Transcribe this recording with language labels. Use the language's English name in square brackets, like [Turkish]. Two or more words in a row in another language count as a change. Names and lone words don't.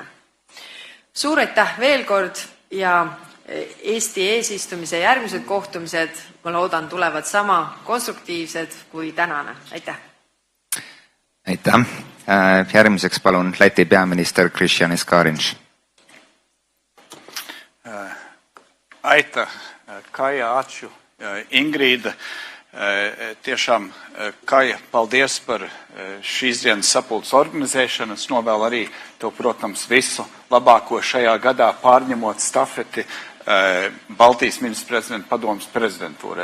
[Estonian] Suur aitäh veel kord ja Eesti eesistumise järgmised kohtumised, ma loodan, tulevad sama konstruktiivsed kui tänane. Aitäh! Aitäh! Järgmiseks palun Läti peaminister Krišjānis Kariņš. Aitäh, Kaja, ačiū, Ingrīda. [Latvian] Tiešām, Kaja, paldies par šīs dienas sapulces organizēšanu. Es novēlu arī tev, protams, visu labāko šajā gadā pārņemot stafeti Baltijas ministru prezidenta padomas prezidentūrē.